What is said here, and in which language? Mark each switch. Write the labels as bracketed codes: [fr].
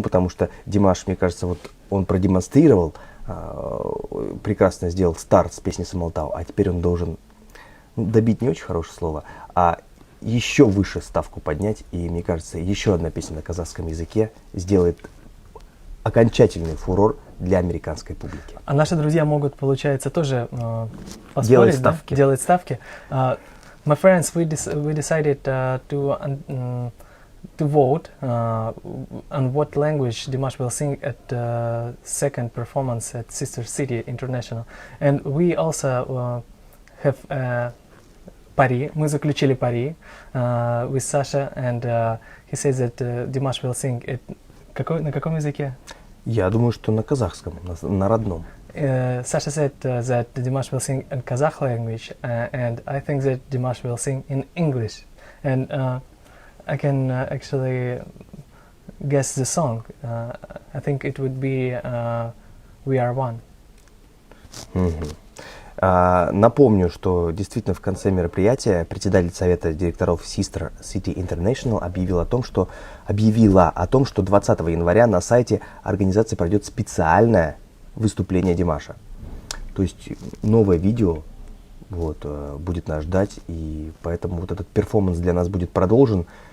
[ru] Потому что Димаш, мне кажется, вот он продемонстрировал, прекрасно сделал старт с песни «Самалтау», а теперь он должен добить, не очень хорошее слово, а еще выше ставку поднять. И мне кажется, еще одна песня на казахском языке сделает окончательный фурор для американской публики. А наши друзья могут, получается, тоже поспорить, Делать ставки. Да? Делать ставки. [en] My friends, we decided to vote on what language Dimash will sing at the second performance at Sister City International. And we also have [ru] пари. Мы заключили пари [en] with Sasha, and he says that Dimash will sing at [ru] на каком языке? Я думаю, что на казахском, на родном. [en] Sasha said that Dimash will sing in Kazakh language, and I think that Dimash will sing in English. And I can actually guess the song. I think it would be We Are One. [ru] Напомню, что действительно в конце мероприятия председатель совета директоров Sister City International объявила о том, что 20 января на сайте организации пройдет специальное выступление Димаша. То есть новое видео будет нас ждать, и поэтому вот этот перформанс для нас будет продолжен.